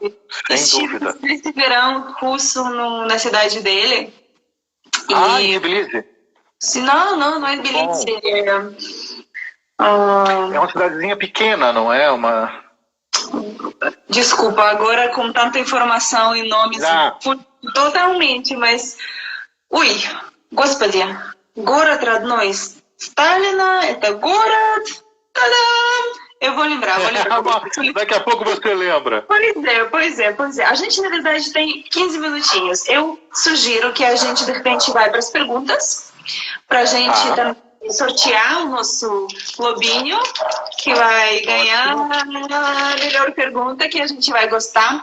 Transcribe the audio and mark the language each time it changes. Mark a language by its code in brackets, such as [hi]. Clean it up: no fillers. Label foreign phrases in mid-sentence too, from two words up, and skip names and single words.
[pt] Esse verão russo na cidade dele. Em Tbilisi? Não é Tbilisi. É uma cidadezinha pequena, não é? Desculpa, agora com tanta informação e nomes totalmente, mas... [ru] Господи, город родной Сталина, это город... [pt] Tadam! Eu vou lembrar. Daqui a pouco você lembra. Pois é. A gente, na verdade, tem 15 minutinhos. Eu sugiro que a gente, de repente, vai para as perguntas, para a gente sortear o nosso lobinho, que vai ganhar a melhor pergunta que a gente vai gostar.